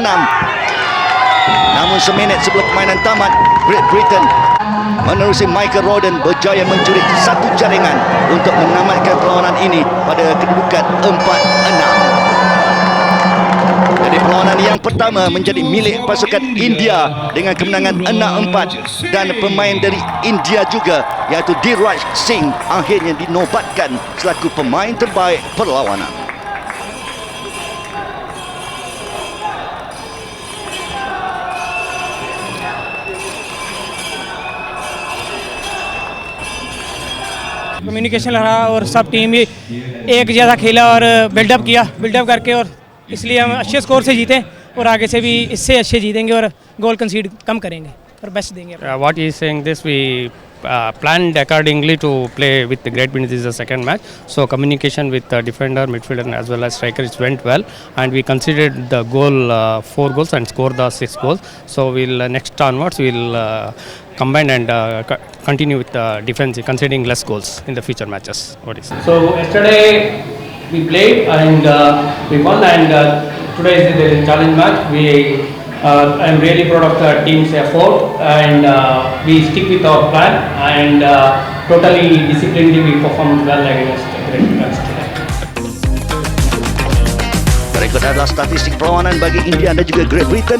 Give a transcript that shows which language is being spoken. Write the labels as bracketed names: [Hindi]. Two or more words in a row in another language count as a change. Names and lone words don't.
[Malay] Namun seminit sebelum permainan tamat, Great Britain menerusi Michael Royden berjaya mencuri satu jaringan untuk menamatkan perlawanan ini pada kedudukan 4-6. Jadi perlawanan yang pertama menjadi milik pasukan India dengan kemenangan 6-4, dan pemain dari India juga iaitu Dhiraj Singh akhirnya dinobatkan selaku pemain terbaik perlawanan. [Hindi] कम्युनिकेशन रहा और सब टीम ही एक जैसा खेला और बिल्डअप किया, बिल्डअप करके, और इसलिए हम अच्छे स्कोर से जीते और आगे से भी इससे अच्छे जीतेंगे और [English] goal concede [Hindi] कम करेंगे और बेस्ट देंगे. [English] What he is saying this, we planned accordingly to play with the Great Britain. This is the second match, so communication with the defender, midfielder as well as strikers went well, and we considered the goal 4 goals and scored the 6 goals. So we'll next onwards we'll combine and continue with the defense, conceding less goals in the future matches. What is So yesterday we played and we won, and today is the challenge match. I'm really proud of the team's effort, and we stick with our plan, and totally disciplinedly we performed well against Great Britain today. [Malay] Berikut adalah statistik perlawanan bagi India dan juga Great Britain.